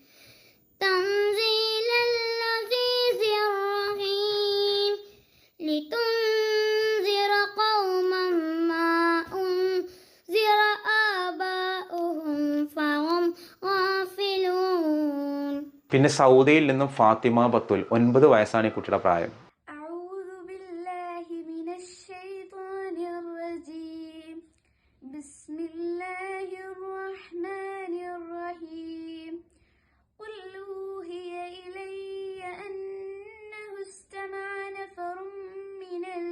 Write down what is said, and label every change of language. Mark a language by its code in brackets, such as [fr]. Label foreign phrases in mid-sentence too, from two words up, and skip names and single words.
[ar] تنزيل العزيز الرحيم. لتنذر قوما ما أنذر آباؤهم فهم غافلون. [ml] പിന്നെ സൗദിയിൽ നിന്നും ഫാത്തിമ ബത്തുൽ, 9 വയസ്സാണ് ഈ കുട്ടിയുടെ പ്രായം. [ar] أعوذ بالله من الشيطان الرجيم. بسم الله الرحمن الرحيم. قل أوحي إلي أنه استمع نفر من